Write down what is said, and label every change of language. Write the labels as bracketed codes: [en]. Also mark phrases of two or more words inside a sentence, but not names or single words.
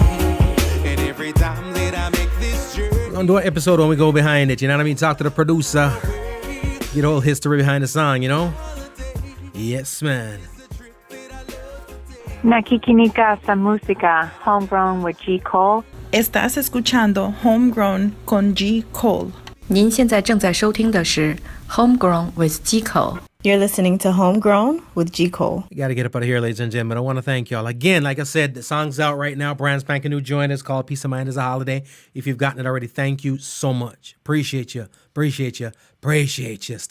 [en] And every time that I make this journey, We're gonna do an episode when we go behind it, you know what I mean? Talk to the producer, get the whole history behind the song, you know? Yes, man. [tl] Nakikinika sa música, Homegrown with G. Cole. [es] Estás escuchando Homegrown con G. Cole. [zh] 您现在正在收听的是 Homegrown with G. Cole。 [en] You're listening to Homegrown with G. Cole. You got to get up out of here, ladies and gentlemen. I want to thank y'all. Again, like I said, the song's out right now. Brand spanking new joint. It's called Peace of Mind is a Holiday. If you've gotten it already, thank you so much. Appreciate you. Appreciate you. Appreciate you.